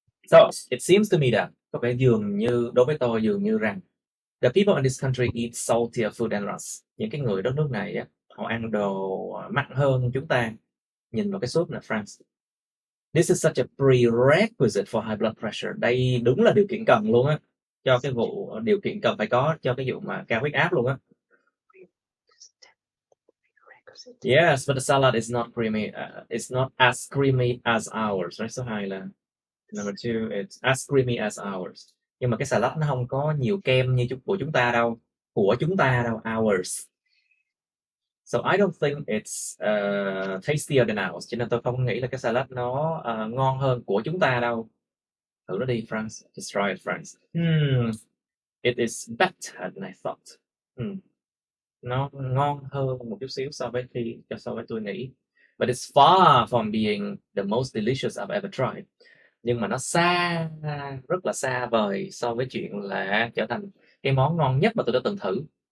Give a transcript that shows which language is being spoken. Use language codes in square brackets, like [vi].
[en] So, it seems to me that [vi] đối với tôi dường như rằng [en] the people in this country eat saltier food than us. [vi] Những cái người đất nước này á, họ ăn đồ mặn hơn chúng ta. Nhìn vào cái súp này, France. [en] This is such a prerequisite for high blood pressure. [vi] Đây đúng là điều kiện cần luôn á, cho cái vụ điều kiện cần phải có cho cái vụ mà cao huyết áp luôn á. [en] Yes, but the salad is not creamy. It's not as creamy as ours. Right? [vi] Số 2 là [en] number 2. It's as creamy as ours. [vi] Nhưng mà cái salad nó không có nhiều kem như của chúng ta đâu. [en] Ours. So I don't think it's tastier than ours. [vi] Cho nên tôi không nghĩ là cái salad nó ngon hơn của chúng ta đâu. Thử nó đi, France. [en] Just try it, France. It is better than I thought. [vi] Nó ngon hơn một chút xíu so với tôi nghĩ. [en] But it's far from being the most delicious I've ever tried. [vi] Nhưng mà nó rất là xa vời so với chuyện là trở thành cái món ngon nhất mà tôi đã từng thử.